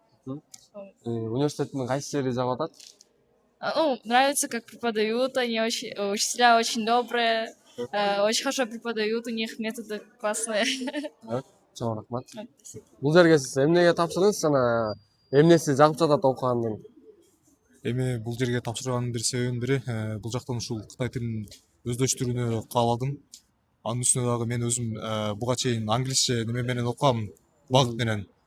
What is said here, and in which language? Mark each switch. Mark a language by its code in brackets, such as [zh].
[ky] Университеттин кайсы жери жагып атат? [ru] Ну, нравится, как преподают, они очень, учителя очень добрые, очень хорошо преподают, у них методы классные. [ky] Чоң рахмат. Бул жерге сиз эмнеге тапшырдыңыз жана эмнеси жагып жатат окугандын? Эми бул жерге тапшырганымдын бир себебинин бири бул жактан ушул Кытай тилин өздөштүрүүнү кааладым. Анын үстүнө дагы мен өзүм буга чейин англисче неме менен окугам, багыт менен.